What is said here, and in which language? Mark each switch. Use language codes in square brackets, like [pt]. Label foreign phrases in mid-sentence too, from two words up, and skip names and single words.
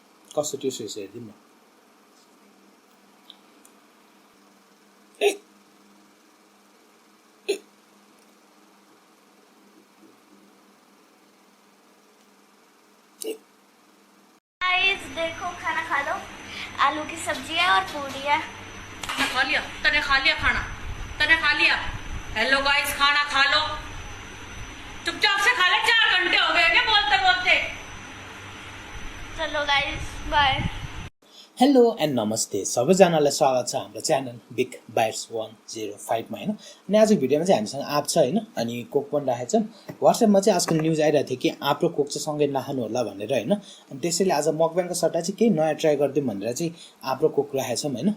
[ne] कस्तो टेस्ट रहेछ हेरिदिउँ न। [hi] देखो खाना खा लो, आलू की सब्जी है और पूरी है। खा लिया? तने खा लिया खाना? तने खा लिया? [en] hello guys, [hi] खाना खा लो, चुपचाप से खा ले। 4 घंटे हो गए क्या बोलते बोलते। चलो गाइस, बाय। [en] hello and [ne] नमस्ते, सबैजनालाई स्वागत छ हाम्रो च्यानल बिग बाइट्स 105 मा हैन। अनि आजको भिडियोमा चाहिँ हामीसँग आँप छ हैन, अनि कोक पनि राखेको छन्। व्हाट्सएपमा चाहिँ आजकल न्युज आइरहेको थियो कि आँप र कोक चाहिँ सँगै नखानु होला भनेर हैन। अनि त्यसैले आज मकब्याङको सट्टा चाहिँ केही नयाँ ट्राई गरिदिउँ भनेर चाहिँ आँप र कोक राखेको छौँ हैन।